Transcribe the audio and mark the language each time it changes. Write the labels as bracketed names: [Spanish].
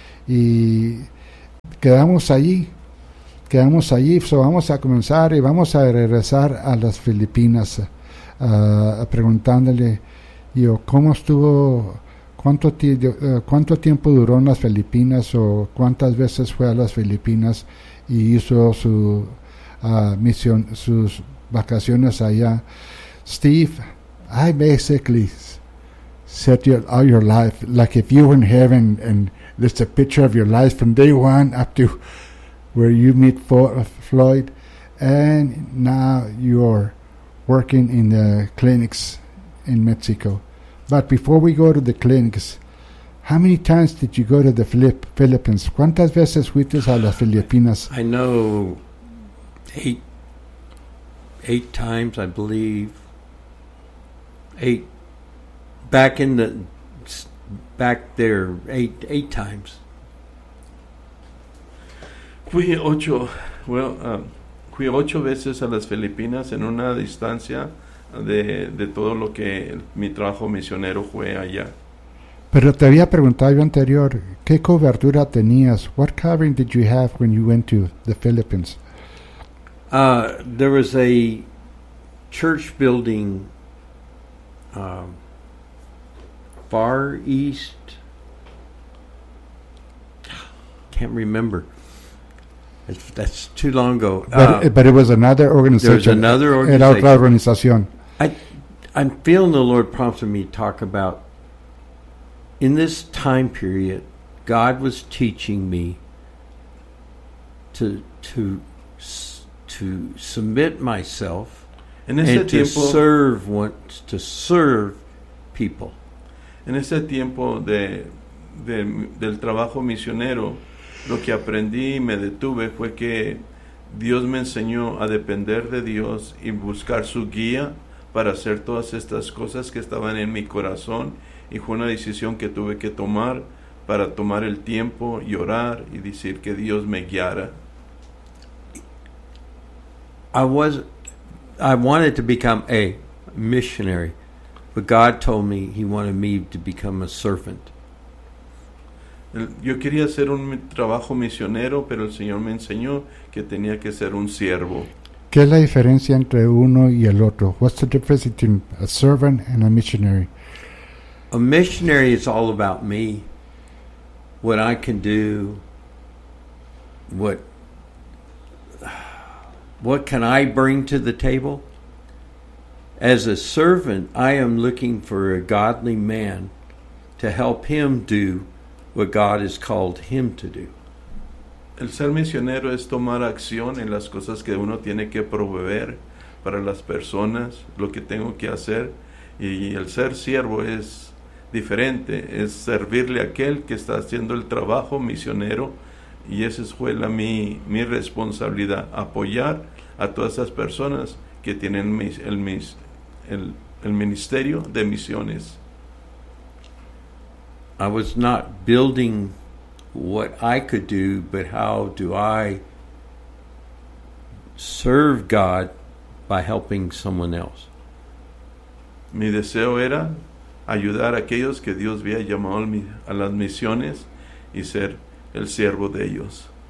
[Spanish] Y quedamos allí, so vamos a comenzar y vamos a regresar a las Filipinas preguntándole yo cómo estuvo, cuánto tiempo duró en las Filipinas o cuántas veces fue a las Filipinas y hizo su misión, sus vacaciones allá. [English] Steve, I basically said all your life, like if you were in heaven and this is a picture of your life from day one up to where you meet Floyd, and now you're working in the clinics in Mexico. But before we go to the clinics, how many times did you go to the Philippines? [Spanish] ¿Cuántas veces fuiste a las Filipinas? [English] I know eight times, I believe. Eight. Back there, eight times. [Spanish] Fui ocho veces a las Filipinas en una distancia de todo lo que mi trabajo misionero fue allá. Pero te había preguntado yo anterior, ¿qué cobertura tenías? [English] What covering did you have when you went to the Philippines? There was a church building far east. Can't remember. That's too long ago. But it was another organization. There was another organization. [Spanish] Era otra organización. [English] I'm feeling the Lord prompting me to talk about, in this time period, God was teaching me to submit myself and to serve people. [Spanish] En ese tiempo del trabajo misionero, lo que aprendí y me detuve fue que Dios me enseñó a depender de Dios y buscar su guía para hacer todas estas cosas que estaban en mi corazón, y fue una decisión que tuve que tomar para tomar el tiempo y orar y decir que Dios me guiara. [English] I wanted to become a missionary, but God told me he wanted me to become a servant. [Spanish] Yo quería hacer un trabajo misionero, pero el Señor me enseñó que tenía que ser un siervo. ¿Qué es la diferencia entre uno y el otro? [English] What's the difference between a servant and a missionary? A missionary is all about me, what I can do, what can I bring to the table. As a servant, I am looking for a godly man to help him do what God has called him to do. [Spanish] El ser misionero es tomar acción en las cosas que uno tiene que proveer para las personas, lo que tengo que hacer. Y el ser siervo es diferente, es servirle a aquel que está haciendo el trabajo misionero. Y esa fue mi responsabilidad, apoyar a todas esas personas que tienen el ministerio de misiones. [English] I was not building what I could do, but how do I serve God by helping someone else? [Spanish] Mi deseo era ayudar a aquellos que Dios había llamado a las misiones y ser el siervo de ellos.